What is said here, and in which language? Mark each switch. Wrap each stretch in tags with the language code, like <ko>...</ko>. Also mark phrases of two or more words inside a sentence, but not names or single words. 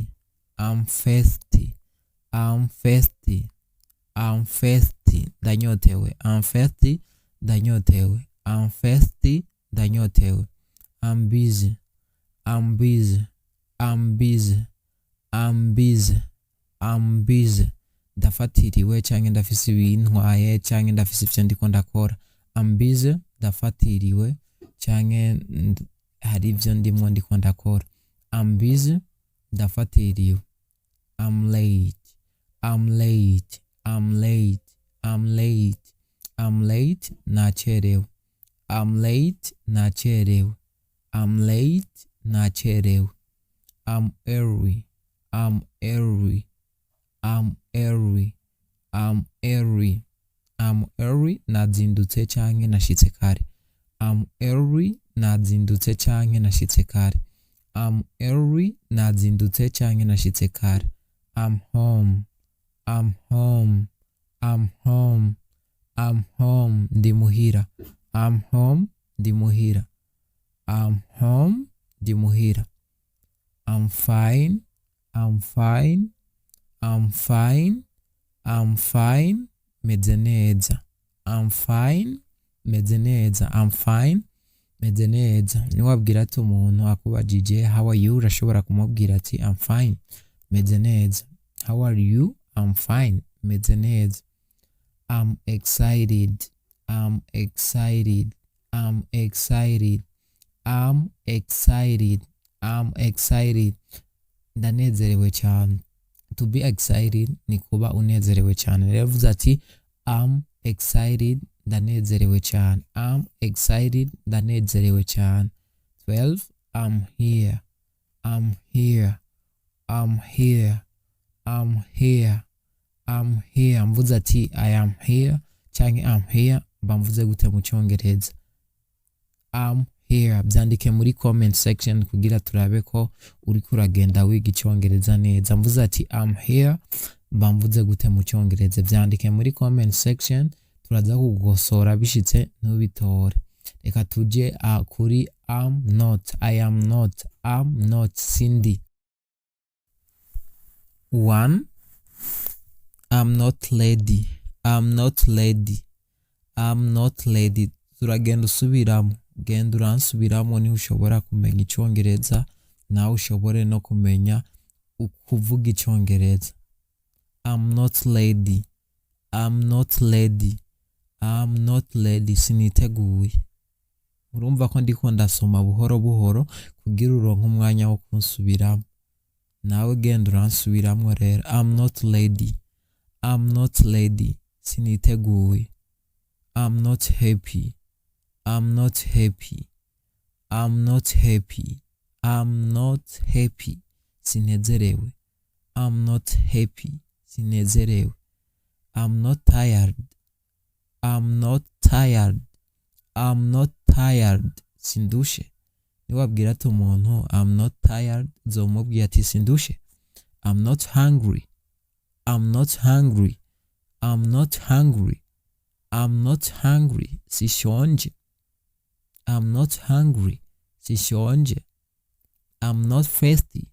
<en>I'm thirsty. I'm thirsty. I'm thirsty. Ndanyotewe. I'm thirsty. Ndanyotewe. I'm thirsty. Ndanyotewe. I'm busy. I'm busy. I'm busy. I'm busy. I'm busy.</en> <rn>Ndafatiriwe canke ndafise ibintwaye canke ndafise ivyo ndiko ndakora.</rn> <en>I'm busy.</en> <rn>Ndafatiriwe canke hari ivyo ndimwo ndiko ndakora.</rn> <en>I'm busy. Ndafatiriwe. I'm late. I'm late. I'm late. I'm late. I'm late. Nacerewe. I'm late. Nacerewe. I'm late. Nacerewe. I'm early. I'm early. I'm early. I'm early. I'm early.</en> <rn>Nazindutse canke nashitse kare.</rn> <en>I'm early.</en> <rn>Nazindutse canke nashitse kare.</rn> <en>I'm early.</en> <rn>Nazindutse canke nashitse kare.</rn> <en>I'm home. I'm home. I'm home. I'm home.</en> <rn>Ndi muhira.</rn> <en>I'm home.</en> <rn>Ndi muhira.</rn> <en>I'm home.</en> <rn>Ndi muhira.</rn> <en>I'm fine. I'm fine. I'm fine. I'm fine.</en> <rn>Meze neza.</rn> <en>I'm fine.</en> <rn>Meze neza.</rn> <en>I'm fine.</en> <rn>Meze neza. Niwabwira ati umuntu akubajije</rn> <en>how are you,</en> <rn>urashobora kumubwira ati</rn> <en>I'm fine.</en> <rn>Meze neza.</rn> <en>How are you? I'm fine.</en> <rn>Meze neza.</rn> <en>I'm excited. I'm excited. I'm excited. I'm excited. I'm excited.</en> <rn>Ndanezerewe cyane.</rn> <en>To be excited</en> <rn>ni kuba unezerewe cyane. Rero vuze ati</rn> <en>I'm excited.</en> <rn>Ndanezerewe cyane.</rn> <en>I'm excited.</en> <rn>Ndanezerewe cyane. 12.</rn> <en>I'm here. I'm here. I'm here. I'm here. I'm here.</en> <rn>Mvuze ati</rn> <en>I am here</en> <rn>canke</rn> <en>I'm here</en> <rn>bamvuze gute mu Congereza.</rn> <en>I'm here.</en> <rn>Byandike muri</rn> <en>comment section</en> <rn>kugira turabe ko uri kuragenda wiga Icongereza neza. Mvuze ati</rn> <en>I'm here</en> <rn>bamvuze gute mu Congereza. Byandike muri</rn> <en>comment section</en> <rn>turaza kugosora bishitse ntubitore. Reka tuje kuri</rn> <en>I'm not. I am not. I'm not. Sindi. 1. I'm not lady. I'm not lady. I'm not lady.</en> <rn>Turagenda usubiramo. Genda uransubiramo ni ushobora kumenya Icongereza nawe ushobore no kumenya ukuvuga Icongereza.</rn> <en>I'm not lady. I'm not lady. I'm not lady.</en> <rn>Siniteguye. urumva ko ndiko ndasoma buhoro buhoro kugira uronke umwanya wo kunsubiramo. Nawe genda uransubiramwo rero.</rn> <en>I'm not ready. I'm not ready. Siniteguye. I'm not happy. I'm not happy. I'm not happy. I'm not happy. Sinezerewe. I'm not happy. Sinezerewe. I'm not tired. I'm not tired. I'm not tired.</en> <rn>Sindushe. Niwabwira ati umuntu</rn> <en>I'm not tired,</en> <rn>uzomubwira ati sindushe.</rn> <en>I'm not hungry. I'm not hungry. I'm not hungry. I'm not hungry. Sishonje. I'm not hungry. Sishonje. I'm not thirsty.</en>